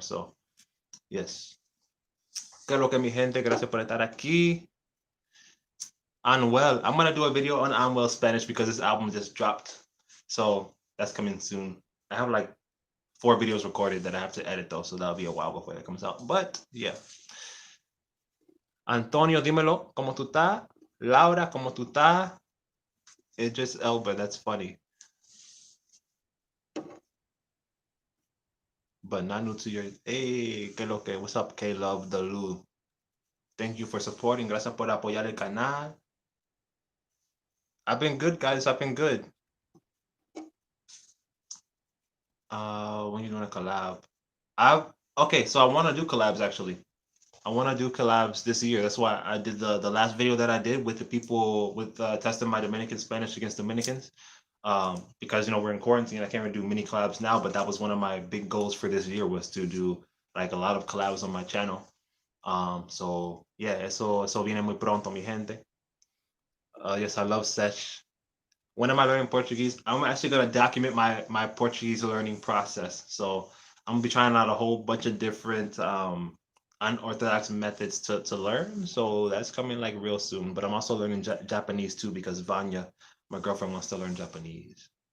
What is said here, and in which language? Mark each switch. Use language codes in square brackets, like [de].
[en] So yes. [es] ¿Qué es lo que, mi gente? Gracias por estar aquí. Unwell. [en] I'm gonna do a video on Unwell Spanish because this album just dropped. So that's coming soon. I have like 4 videos recorded that I have to edit though, so that'll be a while before that comes out. But yeah. [es] Antonio, dímelo, ¿cómo tú estás? Laura, ¿cómo tú estás? Idris Elba, [en] that's funny. But not new to your... Hey, [es] ¿qué lo que? [en] What's up, K-Love, the Lou? Thank you for supporting. [es] Gracias por apoyar el canal. [en] I've been good, guys. I've been good. When you doing a collab? Okay, so I want to do collabs actually. I want to do collabs this year. That's why I did the last video that I did with the people with testing my Dominican Spanish against Dominicans. Because we're in quarantine, I can't really do mini collabs now. But that was one of my big goals for this year was to do like a lot of collabs on my channel. So yeah, [es] eso viene muy pronto, mi gente. [en] Yes, I love Sesh. When am I learning Portuguese? I'm actually gonna document my Portuguese learning process. So I'm gonna be trying out a whole bunch of different unorthodox methods to learn. So that's coming like real soon. But I'm also learning Japanese too because Vanya, my girlfriend, wants to learn Japanese.